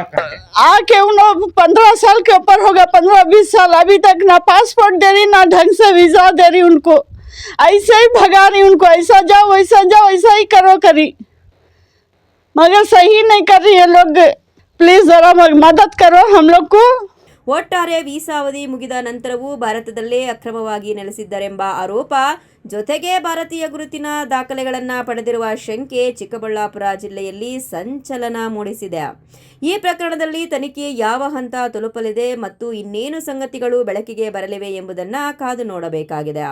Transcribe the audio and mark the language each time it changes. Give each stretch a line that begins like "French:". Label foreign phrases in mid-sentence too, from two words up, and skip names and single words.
Hindi: आके उन्होंने 15 साल के ऊपर हो गया, 15-20 साल, अभी तक ना पासपोर्ट दे रही ना ढंग से वीजा दे रही उनको, ऐसे ही भगा रही उनको, ऐसा जाओ ऐसा ही करो करी, मगर सही नहीं कर रही है लोग। प्लीज जरा मदद करो हम लोग को।
Kannada: ಒಟ್ಟಾರೆ ವೀಸಾ ಅವಧಿ ಮುಗಿದ ನಂತರವೂ ಭಾರತದಲ್ಲೇ ಅಕ್ರಮವಾಗಿ ನೆಲೆಸಿದ್ದರೆಂಬ ಆರೋಪ ಜೊತೆಗೆ ಭಾರತೀಯ ಗುರುತಿನ ದಾಖಲೆಗಳನ್ನು ಪಡೆದಿರುವ ಶಂಕೆ ಚಿಕ್ಕಬಳ್ಳಾಪುರ ಜಿಲ್ಲೆಯಲ್ಲಿ ಸಂಚಲನ ಮೂಡಿಸಿದೆ. ಈ ಪ್ರಕರಣದಲ್ಲಿ ತನಿಖೆ ಯಾವ ಹಂತ ತಲುಪಲಿದೆ ಮತ್ತು ಇನ್ನೇನು ಸಂಗತಿಗಳು ಬೆಳಕಿಗೆ ಬರಲಿವೆ ಎಂಬುದನ್ನು ಕಾದು ನೋಡಬೇಕಾಗಿದೆ.